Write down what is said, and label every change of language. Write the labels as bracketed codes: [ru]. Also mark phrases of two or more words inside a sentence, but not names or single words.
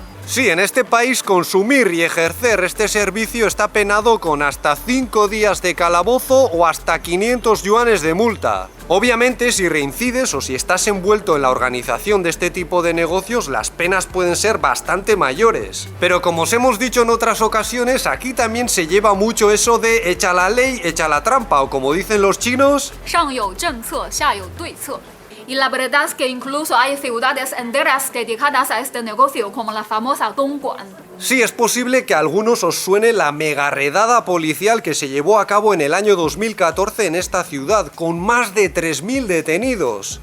[es] Sí, en este país consumir y ejercer este servicio está penado con hasta 5 días de calabozo o hasta 500 yuanes de multa. Obviamente, si reincides o si estás envuelto en la organización de este tipo de negocios, las penas pueden ser bastante mayores. Pero como os hemos dicho en otras ocasiones, aquí también se lleva mucho eso de echa la ley, echa la trampa, o como dicen los chinos, [zh] 上有政策，下有对策。 [es] Y la verdad es que incluso hay ciudades enteras dedicadas a este negocio, como la famosa Dongguan. Sí, es posible que a algunos os suene la mega redada policial que se llevó a cabo en el año 2014 en esta ciudad, con más de 3.000 detenidos.